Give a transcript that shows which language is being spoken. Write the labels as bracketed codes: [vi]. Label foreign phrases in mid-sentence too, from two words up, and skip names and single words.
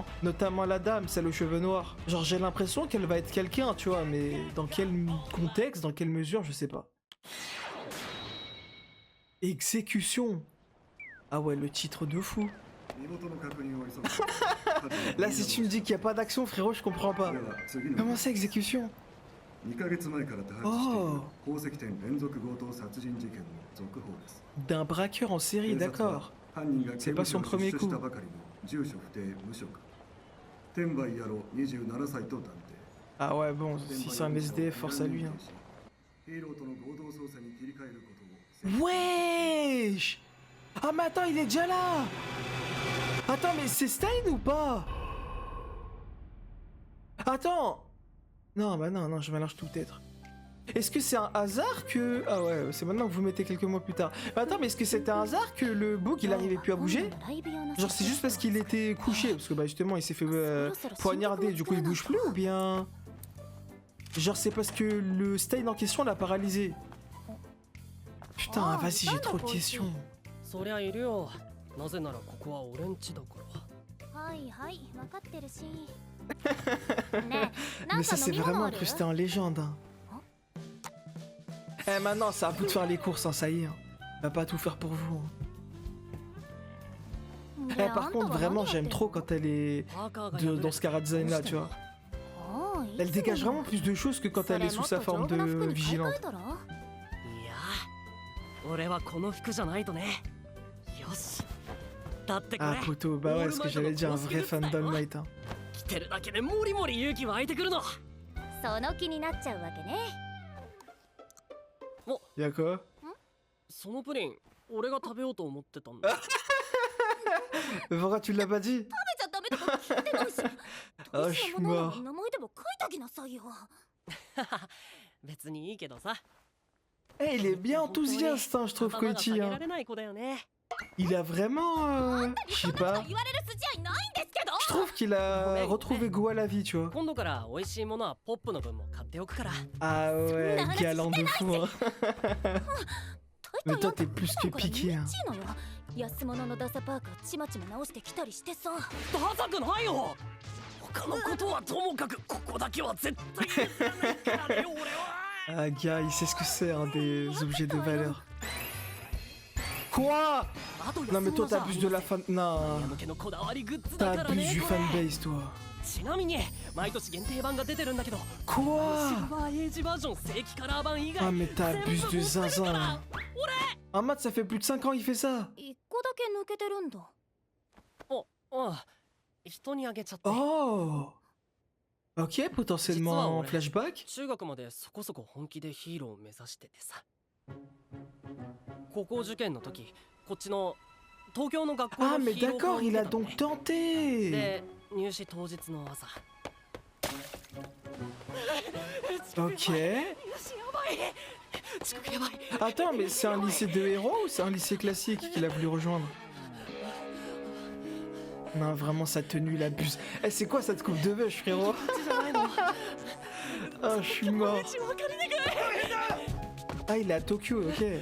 [fr] Notamment la dame, celle aux cheveux noirs. Genre, j'ai l'impression qu'elle va être quelqu'un, tu vois, mais dans quel contexte, dans quelle mesure, je sais pas. Exécution. Ah ouais, le titre de fou. Là, si tu me dis qu'il n'y a pas d'action, frérot, je comprends pas. Comment ça, exécution? [ja] 2 ヶ月前から多発している宝石店連続強盗殺人事件の続報です。 [fr] D'un braqueur en série, d'accord. C'est pas son premier coup. [ja] 住所不定無職天売野郎27歳と断定。 [fr] Ah ouais, bon, si c'est un SDF, force à lui, hein. [ja] ヒーローとの合同捜査に切り替えることを。 [fr] Wesh! Ah mais attends, il est déjà là! Attends, mais c'est Stein ou pas? Attends! Non, bah non, je mélange tout peut-être. Est-ce que c'est un hasard que... Ah ouais, c'est maintenant que vous mettez quelques mois plus tard. Mais attends, mais est-ce que c'était un hasard que le bouc, il arrivait plus à bouger? Genre c'est juste parce qu'il était couché, parce que bah justement, il s'est fait poignarder, du coup il bouge plus, ou bien... Genre c'est parce que le Stein en question l'a paralysé. Putain, vas-y, j'ai trop de questions. [ja] そりゃいるよ。なぜならここは俺ん家だから。はいはい分かってるし [fr] Mais ça c'est vraiment incrusté en légende, hein. Eh maintenant, c'est à vous de faire les courses, hein, ça y est. Hein. On va pas tout faire pour vous. Hein. Eh, par contre, vraiment, j'aime trop quand elle est dans ce Cara Design là, tu vois. Elle dégage vraiment plus de choses que quand elle est sous sa forme de vigilante. [ja] いや、俺はこの服じゃないとね。よし。だってこれ。 [fr] Ah, poteau, bah ouais, ce que j'allais dire, un vrai fan d'All Might. Hein. [ja] 着てるだけでモリモリ勇気湧いてくるの。その気になっちゃうわけね [fr] Y'a quoi? [ja] そのプリン、俺が食べようと思ってたんだ。 [fr] Pourquoi tu l'as pas dit? [ja] 食べちゃダメとか聞いてないし [fr] Ah, je suis mort. [ja] 名前でも書いてきなさいよ別にいいけどさ。 [fr] Eh, il est bien enthousiaste, hein, je trouve, Koichi. Hein. Il a vraiment... je sais pas. [ja] 言われる筋合いないんですけど [fr] Je trouve qu'il a retrouvé goût à la vie, tu vois. [ja] 今度から美味しいものはポップの分も買っておくから。 [fr] Ah ouais, galant de fou, hein. Mais toi, t'es plus que piqué, hein. [ja] 安物のダサパーカーちまちま直してきたりしてさダサくないよ。他のことはともかくここだけは絶対に譲らないからね、俺は。 [fr] Ah, gars, il sait ce que c'est, hein, des objets de valeur. Quoi? Non, mais toi, t'abuses de la fan... Non. T'abuses du fanbase, toi. [ja] ちなみに毎年限定版が出てるんだけど [fr] Quoi? [ja] シルバーエイジバージョン正規カラー版以外 [fr] Ah, mais t'abuses de zinzin, là. [ja] 俺 [fr] Un mat, ça fait plus de 5 ans, il fait ça. [ja] 一個だけ抜けてるんだあ人にあげちゃって Oh. [fr] Ok, potentiellement flashback. [ja] 中学までそこそこ本気でヒーローを目指しててさ高校受験の時こっちの東京の学校 Ah, の [fr] mais [ja] ヒーロー [fr] d'accord, [ja] 科を [fr] il [ja] 受 [fr] a [ja] けたの [fr] donc [ja] ね [fr] tenté. [ja] で入試当日の朝 [fr] Ok. [ja] 入試やばい遅刻やばい [fr] Attends, mais c'est un lycée de héros ou c'est un lycée classique qu'il a voulu rejoindre? Non, vraiment, sa tenue, il abuse. Eh, c'est quoi cette coupe de vache, frérot? Oh, je suis mort. Ah, il est à Tokyo, ok.